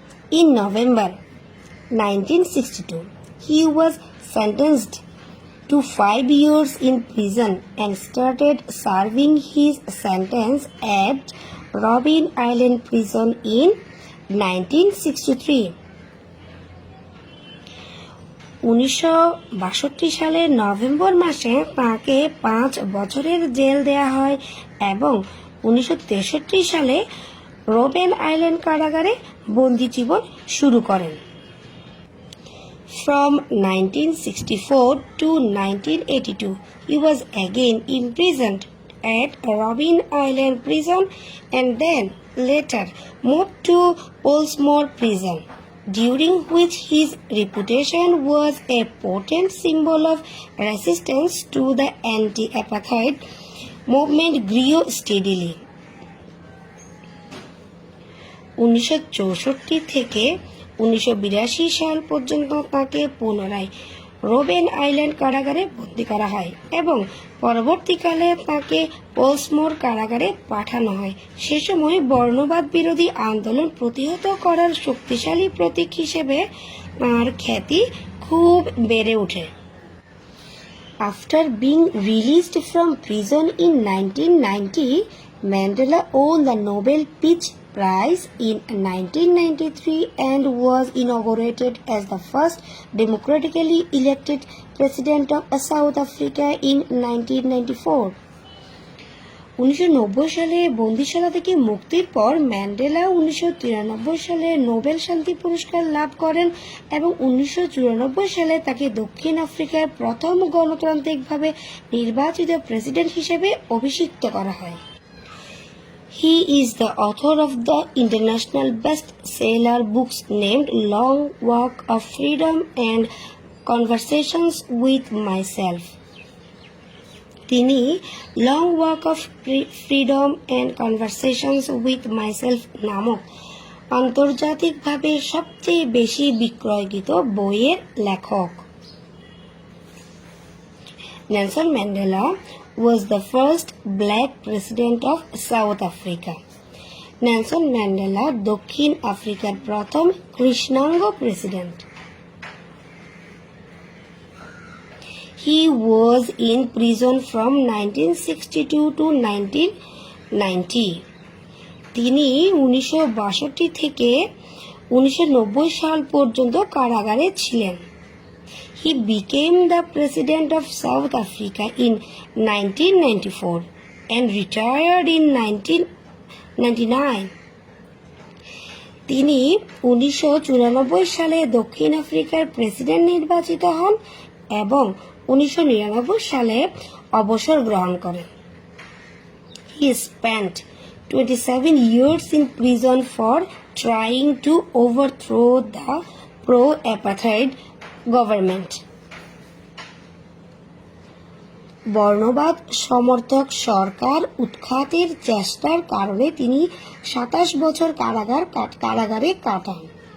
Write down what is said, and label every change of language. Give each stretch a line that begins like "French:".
English: In November 1962, he was sentenced to 5 years in prison and started serving his sentence at Robben Island Prison in 1963.
Bangla: 1962 সালের November মাসে তাকে 5 বছরের jail দেয়া হয় এবং 1963 সালে রোবেন আইল্যান্ড কারাগারে বন্দী জীবন শুরু করেন।
English: From 1964 to 1982, he was again imprisoned at Robben Island Prison and then later moved to Portsmouth Prison, during which his reputation was a potent symbol of resistance to the anti-apartheid movement grew steadily.
Bangla: 1964 থেকে 1982 সাল পর্যন্ত তাকে পুনরায় Robben island কারাগারে বন্দী করা হয় এবং পরবর্তীকালে তাকে পোর্টসমোর কারাগারে পাঠানো হয়। সে সময় বর্ণবাদ বিরোধী আন্দোলন প্রতিহত করার শক্তিশালী প্রতীক হিসেবে তার খ্যাতি খুব বেড়ে ওঠে।
English: After being released from prison in 1990, Mandela won the Nobel Peace Prize in 1993 and was inaugurated as the first democratically elected president of South Africa in 1994.
Bangla: 1990 সালে বন্দিশালা থেকে মুক্তির পর ম্যান্ডেলা 1993 সালে নোবেল শান্তি পুরস্কার লাভ করেন এবং 1994 সালে তাকে দক্ষিণ আফ্রিকার প্রথম গণতান্ত্রিকভাবে নির্বাচিত প্রেসিডেন্ট হিসেবে অভিষিক্ত করা হয়।
English: He is the author of the international best-seller books named Long Walk of Freedom and Conversations with Myself.
Bangla: তিনি long walk of freedom and conversations with myself নামক আন্তর্জাতিকভাবে সবচেয়ে বেশি বিক্রয়কৃত বইয়ের লেখক।
English: Nelson Mandela was the first black president of South Africa.
Bangla: Nelson Mandela দক্ষিণ আফ্রিকার প্রথম কৃষ্ণাঙ্গ president.
English: He was in prison from 1962 to 1990.
Bangla: তিনি 1962 থেকে 1990 সাল পর্যন্ত কারাগারে ছিলেন।
English: He became the president of South Africa in 1994 and retired in 1999.
Bangla: তিনি 1994 সালে দক্ষিণ আফ্রিকার প্রেসিডেন্ট নির্বাচিত হন এবং 1999 সালে অবসর গ্রহণ করেন।
English: He spent 27 years in prison for trying to overthrow the pro-apartheid government.
Bangla: বর্ণবাদ সমর্থক সরকার উৎখাতের চেষ্টার কারণে তিনি 27 বছর কারাগারে কাটান।